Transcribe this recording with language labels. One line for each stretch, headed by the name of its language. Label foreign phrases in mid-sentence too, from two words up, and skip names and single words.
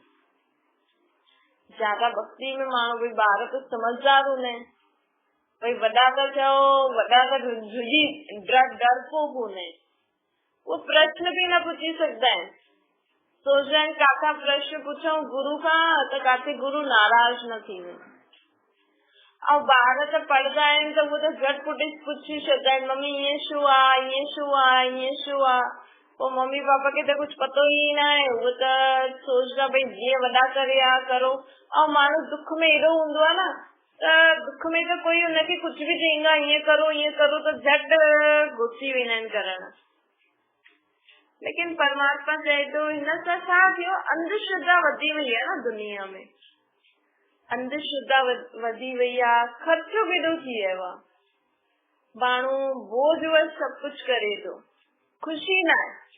Sindhi: ज्यादा भक्ति में माण्हू भई ॿार त समझदार हूंदा आहिनि, भई वॾा त चओ वॾा त झुझी डरपोक हूंदा आहिनि,
Hindi: वो प्रश्न भी न पूछी सकता है।
Sindhi: सोचदा आहिनि काथा प्रश्न पुछूं गुरु खां त काथे गुरु नाराज न थी वञे। ऐं ॿार त पढ़ंदा आहिनि त उहो त झटि पुछी छॾंदा आहिनि मम्मी ईअं छो आहे, ईअं छो आहे, ईअं छो आहे। पोइ मम्मी पापा खे त कुझु पतो ई न आहे, उहो त सोचदा भई जीअं वॾा करे आ करो। ऐं माण्हू दुख में एॾो हूंदो आहे न त दुख में त कोई हुनखे कुझु बि चईंदो आहे ईअं करो त झटि घुसी वेंदा आहिनि करण। लेकिन परमात्मा चए थो हिन सां छा थियो, अंधश्रद्धा वधी वई आहे न दुनिया में, अंधश्रद्धा वधी वई आहे, ख़र्चो केॾो थी वियो आहे, माण्हू बोझ सभु कुझु करे थो, खुशी न आहे।